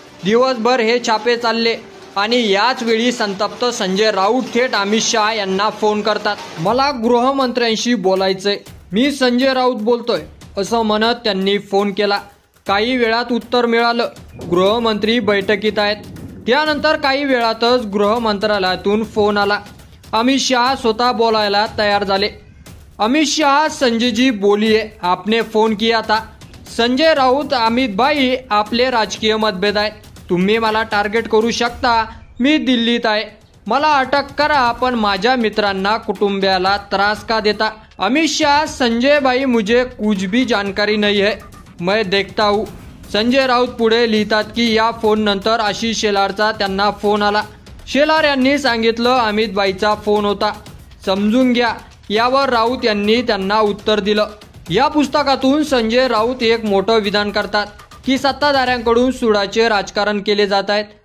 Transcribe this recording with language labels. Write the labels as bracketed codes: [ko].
[mr] दिवसभर हे छापे चालले आणि याच वेळी संतप्त संजय राऊत थेट अमित शहा यांना फोन करतात, मला गृहमंत्र्यांशी बोलायचंय, मी संजय राऊत बोलतोय असं म्हणत त्यांनी फोन केला। काही वेळात उत्तर मिळालं, गृहमंत्री बैठकीत आहेत। त्यानंतर काही वेळातच गृह मंत्रालयातून फोन आला, अमित शहा स्वतः बोलायला तयार झाले। [hi] अमित शाह, संजय जी बोलिए, आपने फोन किया था। [mr] संजय राऊत, अमित भाई, आपले राजकीय मतभेद आहेत, तुम्ही मला टार्गेट करू शकता, मी दिल्लीत आहे, मला अटक करा, पण माझ्या मित्रांना कुटुंबियाला त्रास का देता। [hi] अमित शाह, संजय भाई, मुझे कुछ भी जानकारी नहीं है, मैं देखता हूँ। [mr] संजय राऊत पुढे लिहितात की या फोन नंतर आशिष शेलारचा त्यांना फोन आला। शेलार यांनी सांगितलं अमित भाईचा फोन होता, समजून घ्या। यावर राऊत यांनी त्यांना उत्तर दिलं। या पुस्तकातून संजय राऊत एक मोठं विधान करतात की सत्ताधाऱ्यांकडून सुडाचे राजकारण केले जात आहेत।